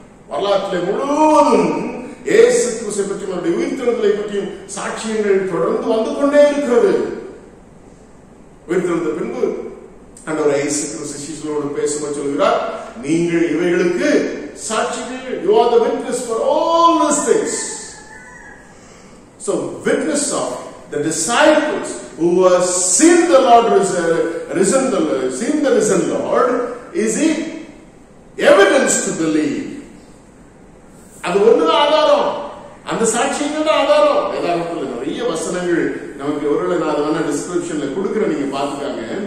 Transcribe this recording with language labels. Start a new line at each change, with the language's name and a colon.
Tamil: வரலாற்றிலே முழுவதும் இயேசு கிறிஸ்துவை பற்றியும் அவருடைய உயிர்த்தெழுதலை பற்றியும் சாட்சியங்கள் தொடர்ந்து வந்து கொண்டே இருக்கிறது. உயிர்த்தெழுந்த பின்பு ஆண்டவர் இயேசு கிறிஸ்து சீஷர்களோடு பேசும்போது சொல்கிறார், நீங்கள் இவைகளுக்கு சாட்சிகள்.
English: You are the witness for all these things. So witness of the disciples who have seen the Lord seen the risen Lord is the evidence to believe.
Tamil: அது ஒண்ணுதான் ஆதாரம். அந்த சாட்சியங்கள் தான் ஆதாரம். வேதாகமத்தில் நிறைய வசனங்கள் நமக்கு ஒருவேளை நான் அதை டிஸ்கிரிப்ஷன்ல கொடுக்கிறேன், நீங்க பாத்துக்காங்க.